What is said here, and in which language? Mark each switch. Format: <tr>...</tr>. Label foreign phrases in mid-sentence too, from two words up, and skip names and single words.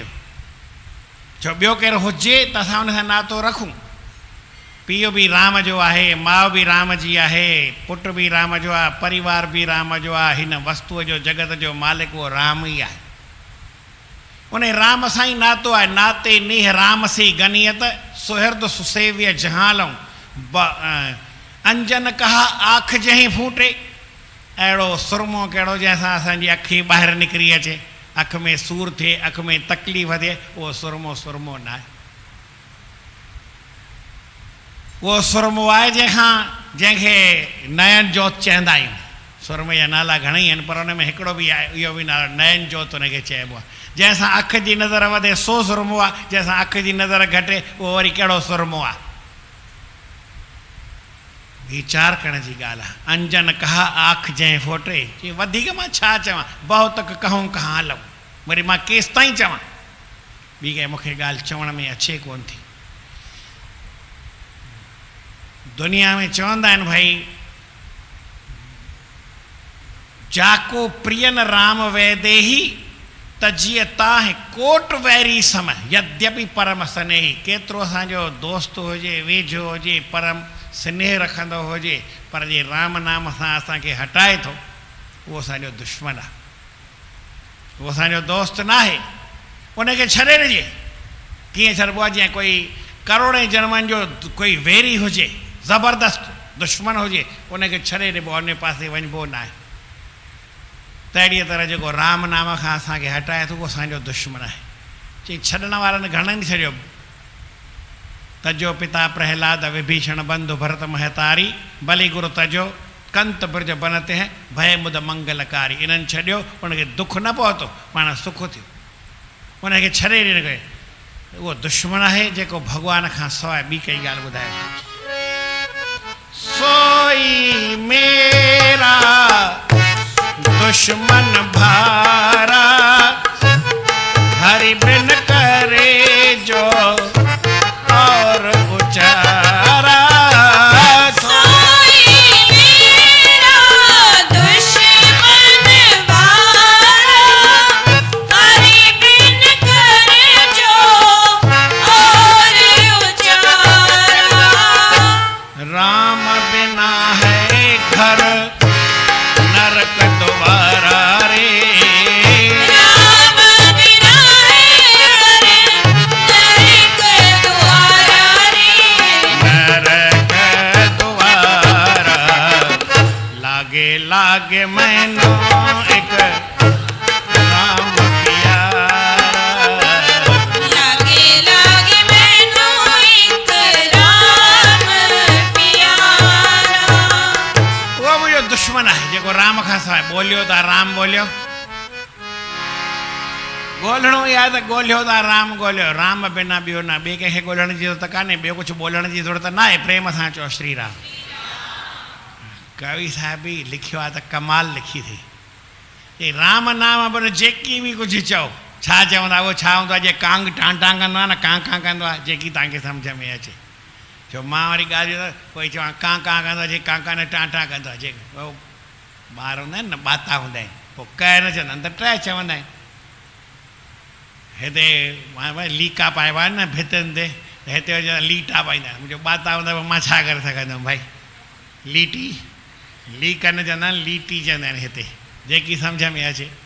<sd>छो ॿियो केरु हुजे त असां हुन सां नातो रखूं। पीउ बि राम जो आहे, माउ बि राम जी आहे, पुटु बि राम जो आहे, परिवार बि राम जो आहे। हिन वस्तुअ जो जगत जो मालिक उहो राम ई आहे। उन राम सां ई नातो आहे।</sd> <hi>नाते नीह राम से गनियत सुहृद सुसेव्य जहालऊं अंजन कहा आँख जहीं फूटे।</hi> <sd>अहिड़ो सुरमो कहिड़ो जंहिंसां असांजी अखि ॿाहिरि निकिरी अचे, अख में सूर थिए, अख में तकलीफ़ थिए, उहो सुरमो सुरमो न आहे। उहो सुरमो आहे जंहिंखे नयन जोत चवंदा आहियूं। सुरमे जा नाला घणेई आहिनि, पर हुन में हिकिड़ो बि आहे, इहो बि नालो नयन जोत हुनखे चइबो आहे। जंहिंसां अख जी नज़र वधे सो सुरमो आहे, जंहिंसां अख जी नज़र घटे उहो वरी कहिड़ो सुरमो आहे। वीचार करण जी ॻाल्हि आहे।</sd> <hi>अंजन कहा आँख जंहिं फोटे,</hi> <sd>चई वधीक मां छा चवां,</sd> <hi>बहुत तक कहूं कहाँ लऊं,</hi> <sd>वरी मां केसि ताईं चवां। ॿी कंहिं मूंखे ॻाल्हि चवण में अचे कोन थी। दुनिया में चवंदा आहिनि भई</sd> <hi>जाको प्रियन राम वैदेही तजिए ताहे कोट वैरी समय यद्यपि परम स्नेही।</hi> <sd>केतिरो असांजो दोस्त हुजे, वेझो हुजे, परम स्नेह रखंदो हुजे, पर जे राम नाम सां असांखे हटाए थो, उहो असांजो दुश्मन आहे, उहो असांजो दोस्त न आहे। उनखे छॾे ॾिजे। कीअं छॾिबो आहे? जीअं कोई करोड़े जन्मनि जो कोई वेरी हुजे, ज़बरदस्त दुश्मन हुजे, उनखे छॾे ॾिबो, उन पासे वञिबो न आहे। त अहिड़ीअ तरह जेको राम नाम खां असांखे हटाए थो, उहो असांजो दुश्मन आहे। चई छॾण वारनि घणनि छॾियो।</sd> <hi>तजो पिता प्रहलाद विभीषण बंधु भरत महतारी बलि गुरु तजो कंत ब्रज बनते हैं भय मुद मंगलकारी।</hi> <sd>इन्हनि छॾियो, उनखे दुख न पहुतो, पाण सुख थियो। उनखे छॾे ॾिनो गए, उहो दुश्मन आहे जेको भॻवान खां सवाइ ॿी काई ॻाल्हि ॿुधाए।</sd> <hi>सोई मेरा दुश्मन भारा हरि बिन करे जो और उचारा। सोई मेरा दुश्मन भारा हरि बिन करे जो और उचारा। राम बिना है घर नरक द्वारा रे। राम बिना है घर नरक द्वारा रे। नरक द्वारा लागे लागे मैनो एक राम प्यारा। लागे लागे मैनू एक राम प्यारा।</hi> <sd>उहो मुंहिंजो दुश्मन आहे जेको राम खां सवाइ ॿोलियो था राम ॿोलियो। ॻोल्हणो ई आहे त ॻोल्हियो था राम ॻोल्हियो, राम बिना ॿियो न, ॿिए कंहिंखे ॻोल्हण जी ज़रूरत कान्हे, ॿियो कुझु ॿोलण जी ज़रूरत न आहे। प्रेम सां चओ श्री राम। कवि साहिब बि लिखियो आहे त कमाल लिखी थी। चई राम नाम बिन जेकी बि कुझु चओ, छा चवंदा उहो छा हूंदो आहे? जे कांग टां टां कंदो आहे न, कां कां कंदो आहे, जेकी तव्हांखे सम्झ में अचे। छो मां वरी ॻाल्हि कोई चवां कां कां कंदो आहे, जे कां कां न टां टां कंदो आहे। जे ॿार हूंदा आहिनि न, ॿाता हूंदा आहिनि, पोइ क न चवंदा आहिनि त ट चवंदा आहिनि। हिते भई लीका पाइबा आहिनि न भितनि ते, त हिते लीटा पाईंदा आहिनि। मुंहिंजो ॿाता हूंदा पोइ मां छा करे सघंदुमि भाई? लीटी लीका न चवंदा आहिनि, लीटी चवंदा आहिनि हिते, जेकी सम्झ में अचे।</sd>